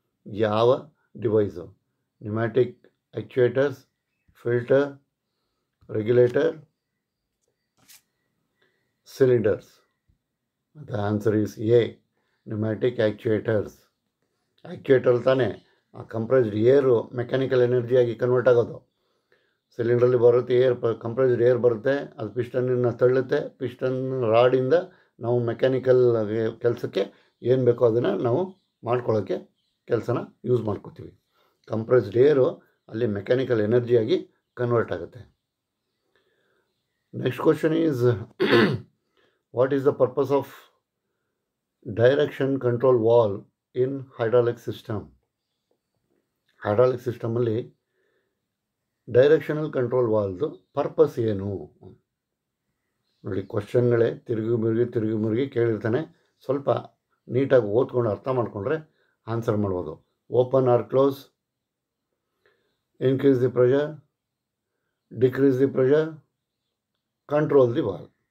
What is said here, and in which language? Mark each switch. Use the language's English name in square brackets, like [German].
[Kannada] ಯಾವ device? [English] Pneumatic actuators, filter, regulator, cylinders. The answer is A, pneumatic actuators. [Kannada] ಆ್ಯಕ್ಚುಯೇಟರ್ ತಾನೇ ಆ compressed ಏರು mechanical ಎನರ್ಜಿಯಾಗಿ convert ಆಗೋದು. ಸಿಲಿಂಡ್ರಲ್ಲಿ ಬರುತ್ತೆ ಏರ್, ಕಂಪ್ರೆಸ್ಡ್ ಏರ್ ಬರುತ್ತೆ, ಅದು ಪಿಸ್ಟನ್ನ ತಳ್ಳುತ್ತೆ. ಪಿಸ್ಟನ್ ರಾಡಿಂದ ನಾವು ಮೆಕ್ಯಾನಿಕಲ್ ಕೆಲಸಕ್ಕೆ ಏನು ಬೇಕೋ ಅದನ್ನು ನಾವು ಮಾಡ್ಕೊಳ್ಳೋಕ್ಕೆ ಕೆಲಸನ ಯೂಸ್ ಮಾಡ್ಕೋತೀವಿ. ಕಂಪ್ರೆಸ್ಡ್ ಏರು ಅಲ್ಲಿ ಮೆಕ್ಯಾನಿಕಲ್ ಎನರ್ಜಿಯಾಗಿ ಕನ್ವರ್ಟ್ ಆಗುತ್ತೆ. [English] Next question is, what is the purpose of direction control valve in hydraulic system? [Kannada] Hydraulic system ಅಲ್ಲಿ ಡೈರೆಕ್ಷನಲ್ ಕಂಟ್ರೋಲ್ ವಾಲ್ವ್ದು ಪರ್ಪಸ್ ಏನು ನೋಡಿ. ಕ್ವಶನ್ಗಳೇ ತಿರುಗಿ ಮುರುಗಿ ಕೇಳಿರ್ತಾನೆ. ಸ್ವಲ್ಪ ನೀಟಾಗಿ ಓದ್ಕೊಂಡು ಅರ್ಥ ಮಾಡಿಕೊಂಡ್ರೆ ಆನ್ಸರ್ ಮಾಡ್ಬೋದು. [English] Open or close, increase the pressure, decrease the pressure, control the valve.